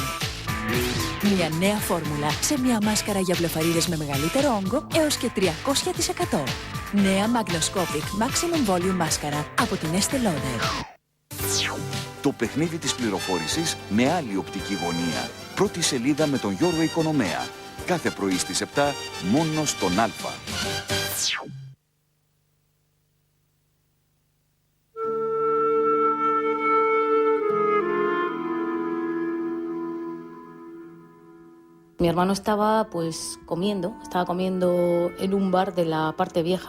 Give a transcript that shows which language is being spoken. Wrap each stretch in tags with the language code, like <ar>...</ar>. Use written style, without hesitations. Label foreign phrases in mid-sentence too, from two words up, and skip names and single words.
<el>Μια νέα φόρμουλα σε μια μάσκαρα για βλεφαρίδες με μεγαλύτερο όγκο έως και 300%. Νέα Magnascopic Maximum Volume μάσκαρα από την Estée Lauder. Το παιχνίδι της πληροφόρησης με άλλη οπτική γωνία. Πρώτη σελίδα με τον Γιώργο Οικονομέα. Κάθε πρωί στις 7 μόνο στον Α.</el> <es>Mi hermano estaba estaba comiendo en un bar de la parte vieja.</es>